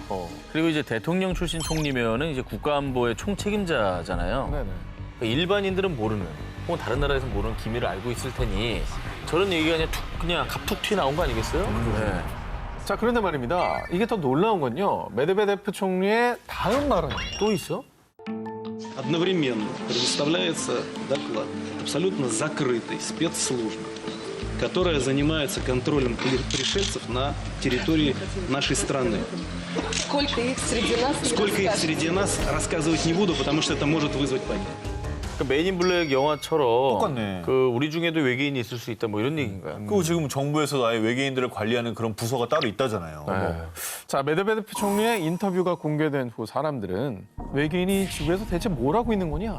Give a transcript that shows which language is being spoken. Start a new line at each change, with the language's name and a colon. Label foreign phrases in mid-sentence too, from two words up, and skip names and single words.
Korean: 그리고 이제 대통령 출신 총리면은 이제 국가안보의 총책임자잖아요. 네네. 그러니까 일반인들은 모르는, 혹은 다른 나라에서 모르는 기밀을 알고 있을 테니 저런 얘기가 그냥 갑툭 튀어나온 거 아니겠어요? 네. 자, 그런데 말입니다. 이게 더 놀라운 건요. 메드베데프 총리의 다음 발언. 또 있어?
Russian: Одновременно предоставляется доклад абсолютно закрытой спецслужбы, которая занимается контролем пришельцев на территории нашей страны. Сколько их среди нас, не Сколько их расскажешь. среди нас, рассказывать не буду, потому что это может вызвать панику.
Korean: 그 메인 블랙 영화처럼 똑같네. 그 우리 중에도 외계인이 있을 수 있다 뭐 이런 얘기인가요? 그리고 지금 정부에서 아예 외계인들을 관리하는 그런 부서가 따로 있다잖아요. 자, 메드베데프 총리의 인터뷰가 공개된 후 사람들은 외계인이 지구에서 대체 뭘 하고 있는 거냐?